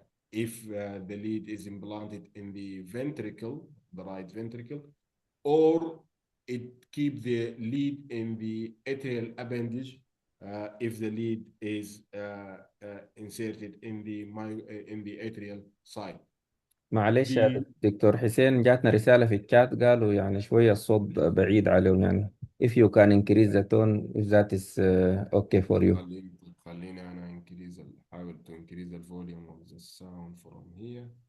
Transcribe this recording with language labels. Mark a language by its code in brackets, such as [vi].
[en] If the lead is implanted in the ventricle, the right ventricle, or it keeps the lead in the atrial appendage if the lead is inserted in the atrial side. [ar] معلش يا دكتور حسين، جاتنا رسالة في الشات قالوا يعني شوية الصوت بعيد عليهم يعني. [en] if you can increase the tone if that is okay for you. [ar] خليني أنا أحاول [en] to increase the volume of the sound from here.